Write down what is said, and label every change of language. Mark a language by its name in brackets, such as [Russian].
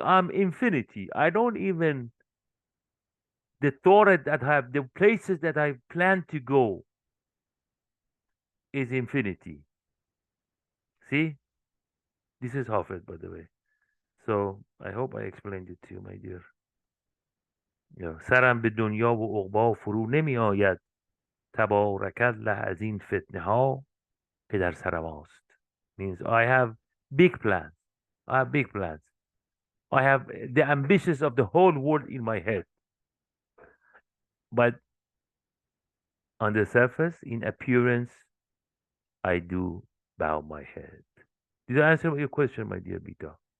[English] I'm infinity. I don't even the thought that I have, the places that I plan to go is infinity. See, this is Hafiz, by the way. So I hope I explained it to you, my dear. [Persian] سرم به دنیا و عقبا فرو نمی آید تبارک الله از این فتنه ها که در سر ماست. [English] Means I have big plans. I have big plans. I have the ambitions of the whole world in my head. But on the surface, in appearance, I do bow my head. Did I answer your question, my dear Bita?